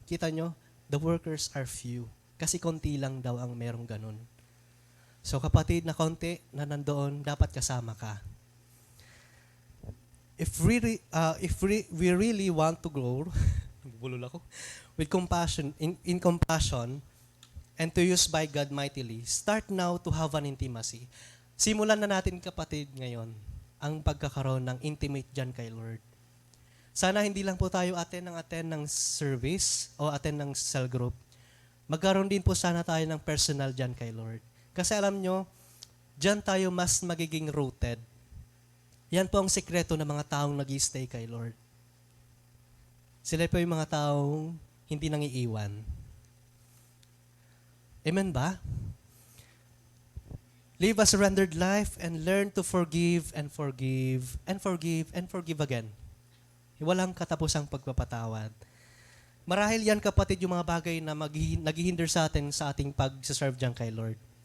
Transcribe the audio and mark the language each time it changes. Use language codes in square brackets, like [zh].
[tl] Kita nyo, [en] the workers are few. [tl] Kasi konti lang daw ang merong ganun. So kapatid, na konti na nandoon, dapat kasama ka. [en] If we really want to grow, [tl] bulol ako, [en] with compassion, in compassion, and to use by God mightily, start now to have an intimacy. [tl] Simulan na natin, kapatid, ngayon, ang pagkakaroon ng intimate dyan kay Lord. Sana hindi lang po tayo attend ng service o attend ng cell group. Magkaroon din po sana tayo ng personal dyan kay Lord. Kasi alam nyo, dyan tayo mas magiging rooted. Yan po ang sekreto ng mga taong nag-stay kay Lord. Sila po yung mga taong hindi nangiiwan. Amen ba? [en] Live a surrendered life and learn to forgive and forgive and forgive and forgive again. [tl] Walang katapusang pagpapatawad. Marahil yan, kapatid, yung mga bagay na naghihinder sa atin sa ating pag-serve dyan kay Lord.